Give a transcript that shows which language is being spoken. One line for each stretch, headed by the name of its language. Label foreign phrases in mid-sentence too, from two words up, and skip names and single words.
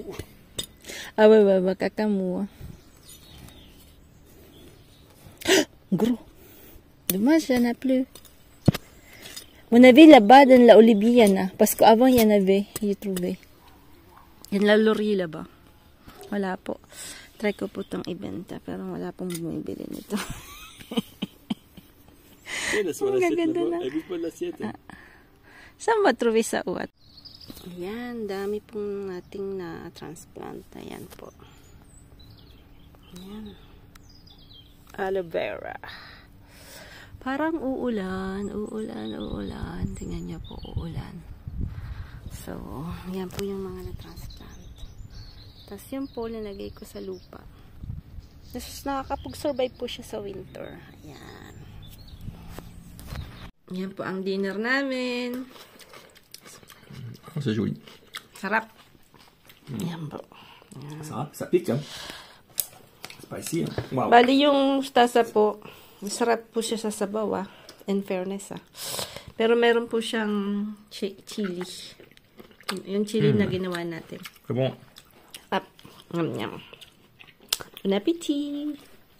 French: Ah ouais, ouais, caca mou. Gros. Dommage, il n'y en a plus. On avait là-bas dans la Oliviana. Parce qu'avant, il y en avait. J'ai trouvé. Il y a la laurier là-bas.
Filipino: Wala po. Try ko po itong ibenta. Pero wala pong bumibili nito. Ang gaganda na. Saan ba truwi sa uwat? Ayan, dami pong nating na-transplant. Ayan po. Ayan. Aloe vera. Parang uulan. Tingnan niyo po, uulan. So, yan po yung mga na-transplant. Tapos yun po, nilagay ko sa lupa. Tapos nakakapag-survive po siya sa winter. Ayan. Yan po ang dinner namin.
French: Oh, c'est joli.
Filipino: Sarap. Yan po.
French: Ça pique, hein? Spicy, hein? Wow.
Filipino: Bali yung tasa po, masarap po siya sa sabaw,
English: in fairness,
Filipino: Pero meron po siyang chili. Yung chili na ginawa natin.
French: C'est bon. Up. Yum, yum. Bon appétit!